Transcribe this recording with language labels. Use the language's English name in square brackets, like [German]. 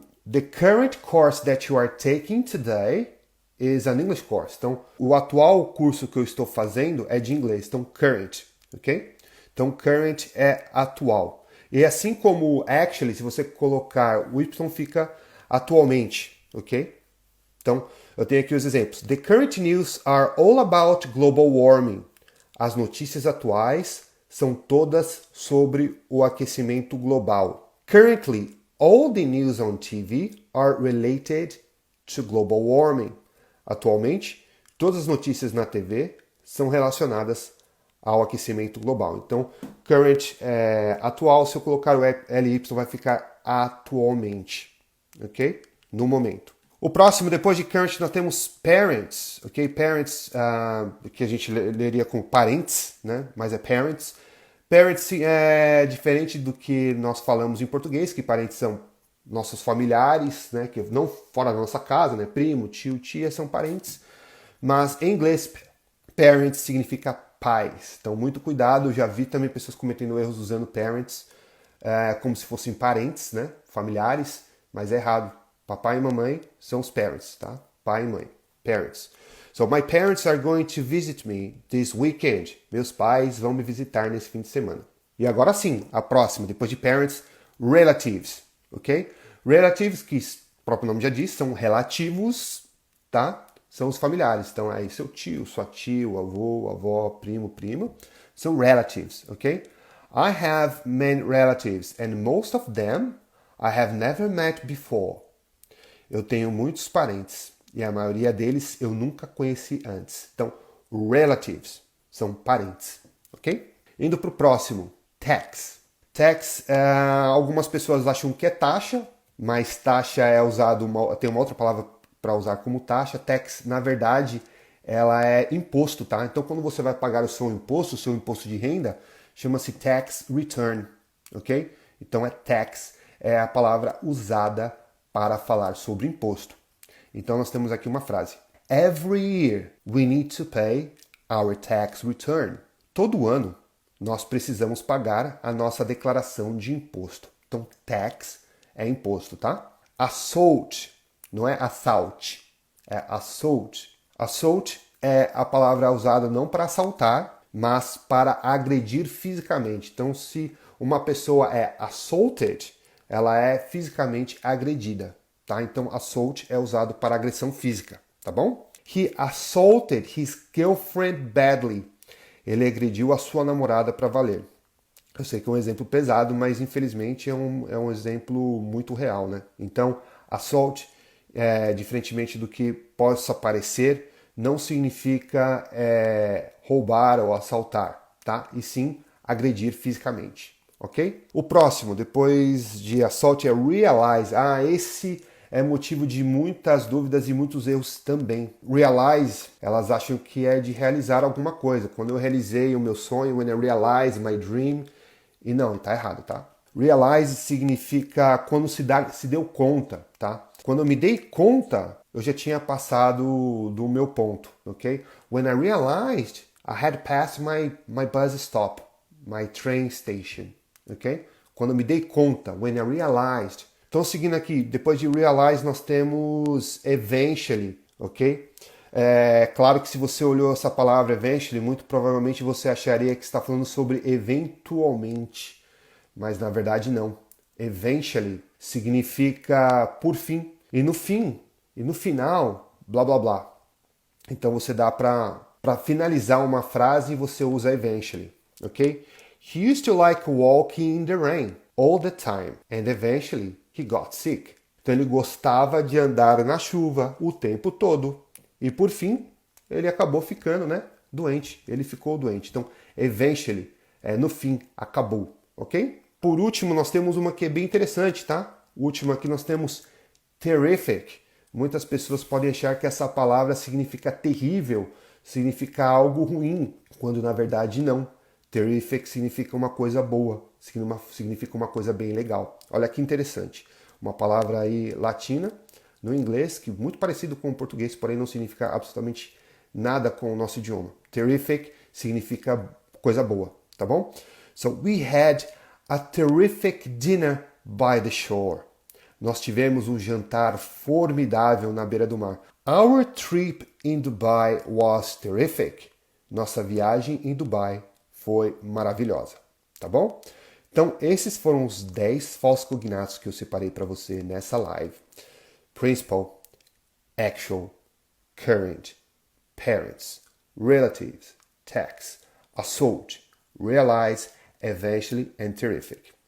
[English] The current course that you are taking today is an English course. [Portuguese] Então, o atual curso que eu estou fazendo é de inglês. Então, current, ok? Então, current é atual. E assim como actually, se você colocar o Y, fica atualmente, ok? Então, eu tenho aqui os exemplos. [English] The current news are all about global warming. [Portuguese] As notícias atuais são todas sobre o aquecimento global. [English] Currently, all the news on TV are related to global warming. [Portuguese] Atualmente, todas as notícias na TV são relacionadas ao aquecimento global. Então, current é atual, se eu colocar o ly vai ficar atualmente, ok? No momento. O próximo, depois de current, nós temos parents, ok? Parents, que a gente leria como parentes, né? Mas é parents. Parents é diferente do que nós falamos em português, que parentes são nossos familiares, né? Que não fora da nossa casa, né? Primo, tio, tia são parentes. Mas em inglês, parents significa pais. Então, muito cuidado. Eu já vi também pessoas cometendo erros usando parents como se fossem parentes, né? Familiares, mas é errado. Papai e mamãe são os parents, tá? Pai e mãe. Parents. [English] So, my parents are going to visit me this weekend. [Portuguese] Meus pais vão me visitar nesse fim de semana. E agora sim, a próxima, depois de parents, relatives, ok? Relatives, que o próprio nome já diz, são relativos, tá? São os familiares. Então, aí seu tio, sua tia, avô, avó, primo, prima. São relatives, ok? [English] I have many relatives and most of them I have never met before. [Portuguese] Eu tenho muitos parentes e a maioria deles eu nunca conheci antes. Então, relatives são parentes, ok? Indo para o próximo, tax. Tax, algumas pessoas acham que é taxa, mas taxa é usado, tem uma outra palavra para usar como taxa. Tax, na verdade, ela é imposto, tá? Então, quando você vai pagar o seu imposto de renda, chama-se tax return, ok? Então, tax é a palavra usada para falar sobre imposto. Então, nós temos aqui uma frase. [English] Every year we need to pay our tax return. [Portuguese] Todo ano nós precisamos pagar a nossa declaração de imposto. Então, tax é imposto, tá? Assault, não é assault, é assault. Assault é a palavra usada não para assaltar, mas para agredir fisicamente. Então, se uma pessoa é assaulted, ela é fisicamente agredida, tá? Então, assault é usado para agressão física, tá bom? [English] He assaulted his girlfriend badly. [Portuguese] Ele agrediu a sua namorada para valer. Eu sei que é um exemplo pesado, mas infelizmente é um exemplo muito real, né? Então, assault, diferentemente do que possa parecer, não significa roubar ou assaltar, tá? E sim agredir fisicamente, ok? O próximo, depois de assault, é realize. Esse é motivo de muitas dúvidas e muitos erros também. Realize, elas acham que é de realizar alguma coisa. Quando eu realizei o meu sonho, [English] when I realized my dream, [Portuguese] e não, tá errado, tá? Realize significa quando se deu conta, tá? Quando eu me dei conta, eu já tinha passado do meu ponto, ok? [English] When I realized, I had passed my bus stop, my train station, ok? [Portuguese] Quando eu me dei conta, [English] when I realized. [Portuguese] Então, seguindo aqui, depois de realize, nós temos eventually, ok? Claro que se você olhou essa palavra eventually, muito provavelmente você acharia que está falando sobre eventualmente, mas na verdade não. Eventually significa por fim, e no final, blá blá blá. Então você dá para finalizar uma frase e você usa eventually, ok? [English] He used to like walking in the rain all the time, and eventually he got sick. [Portuguese] Então ele gostava de andar na chuva o tempo todo. E por fim, ele acabou ficando, né, doente. Ele ficou doente. Então, eventually, no fim, acabou, ok? Por último, nós temos uma que é bem interessante, tá? O último aqui nós temos terrific. Muitas pessoas podem achar que essa palavra significa terrível, significa algo ruim, quando na verdade não. Terrific significa uma coisa boa, significa uma coisa bem legal. Olha que interessante. Uma palavra aí latina, no inglês, que é muito parecido com o português, porém não significa absolutamente nada com o nosso idioma. Terrific significa coisa boa, tá bom? [English] So we had a terrific dinner by the shore. [Portuguese] Nós tivemos um jantar formidável na beira do mar. [English] Our trip in Dubai was terrific. [Portuguese] Nossa viagem em Dubai foi maravilhosa, tá bom? Então, esses foram os 10 falsos cognatos que eu separei para você nessa live. [English] Principal, actual, current, parents, relatives, tax, assault, realize, eventually, and terrific.